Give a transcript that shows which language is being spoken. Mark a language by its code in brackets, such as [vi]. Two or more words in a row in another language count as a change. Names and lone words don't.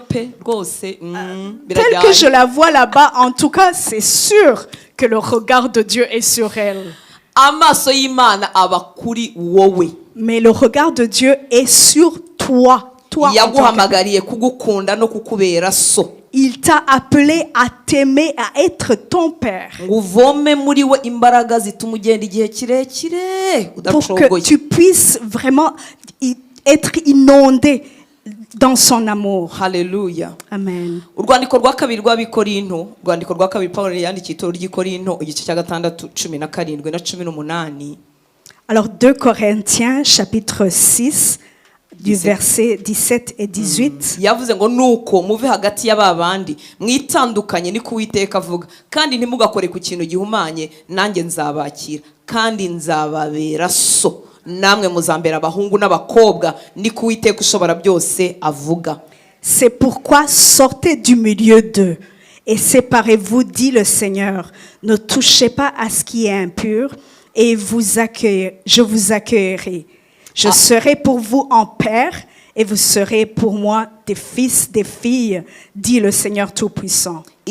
[fr] Tel que je la vois là-bas, en tout cas, c'est sûr que le regard de Dieu est sur elle. Mais le regard de Dieu est sur toi. Il t'a appelé à t'aimer, à être ton père. Pour que tu puisses vraiment être inondé dans son amour. Hallelujah. Amen. [rw] Urwandiko rwa kabiri rw'Abikorinto, urwandiko rwa kabiri Pawulo yandikiye itorero ry'Ikorinto igice cya 6 17 na 18. [fr] Alors 2 Corinthiens chapitre 6 du verset 17 et 18. [rw] Yavuze ngo nuko muve hagati y'ababandi mwitandukanye ni kuwiteka avuga kandi ntimugakore ku kintu gihumanye nanjye nzabakira kandi nzababera so namwe muzambera abahungu n'abakobwa ni kuwiteka ushobora byose avuga. [fr] C'est pourquoi sortez du milieu d'eux et séparez-vous, dit le Seigneur. Ne touchez pas à ce qui est impur et je vous accueillerai. Je serai pour vous un père et vous serez pour moi des fils, des filles, dit le Seigneur Tout-Puissant.